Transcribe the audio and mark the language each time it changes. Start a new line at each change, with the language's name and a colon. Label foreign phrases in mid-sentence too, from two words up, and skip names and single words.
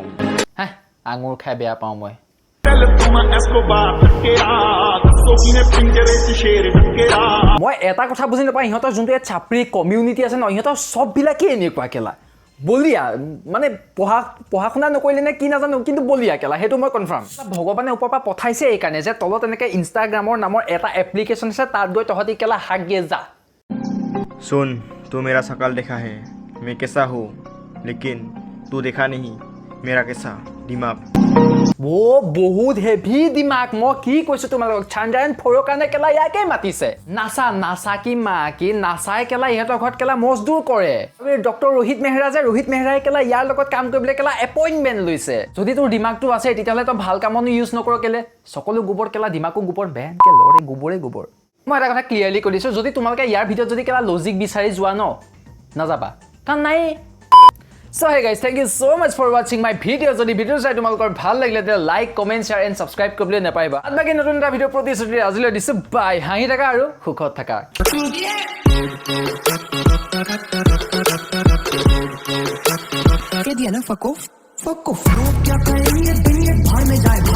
Assamese: আঙুৰ খাই বেয়া পাওঁ মই মই এটা কথা বুজি নাপাওঁ ইহঁতৰ যোনটো এই চাপৰি কমিউনিটি আছে ন ইহঁতৰ চববিলাকেই এনেকুৱা কেলা বলিয়া মানে পঢ়া শুনা নকৰিলে নে কি নাজানো কিন্তু বলিয়া কেলা সেইটো মই কনফাৰ্ম ভগৱানে ওপৰৰ পৰা পঠাইছে এইকাৰণে যে তলত এনেকৈ ইনষ্টাগ্ৰামৰ নামৰ এটা এপ্লিকেশ্যন আছে তাত গৈ তহঁতি কেলা হাক দিয়ে যা
Hindi: सुन तू मेरा शकल देखा है मैं कैसा हूँ लेकिन तू देखा नहीं मेरा कैसा दिमाग
Assamese: বহুত হেভি দিমাগ মই কি কৈছোঁ তোমালোকক চান্দ্ৰায়ন 4ৰ কাৰণে কেলা ইয়াকেই মাতিছে নাচা কি নাচাই কেলা ইহঁতৰ ঘৰত কেলা মজদুৰ কৰে ডক্টৰ ৰোহিত মেহৰাই কেলা ইয়াৰ লগত কাম কৰিবলৈ কেলা এপইণ্টমেণ্ট লৈছে যদি তোৰ দিমাগটো আছে তেতিয়াহ'লে তই ভাল কামনো ইউজ নকৰ কেলে সকলো গোবৰ কেলা দিমাগো গোবৰ বেনকে লৰে গোবৰ মই এটা কথা ক্লিয়াৰলি কৈ দিছোঁ যদি তোমালোকে ইয়াৰ ভিতৰত যদি কেলা লজিক বিচাৰি যোৱা ন নাযাবা কাৰণ নাই
English: So hey guys, thank you so much for watching my video.
Assamese: যদি ভিডিও চাই তোমালোকৰ ভাল লাগিলে তেতিয়াহ'লে
English: like comment share and subscribe
Assamese: কৰিবলৈ নাপাহৰিবা আৰু বাকী নতুন এটা ভিডিঅ' প্ৰতিশ্ৰুতি আজিলৈ দিছোঁ বাই হাঁহি থাকা আৰু সুখত থাকা
Hindi: कह दिया ना
English: fuck off
Hindi: क्या करेंगे दिन ये भाड़ में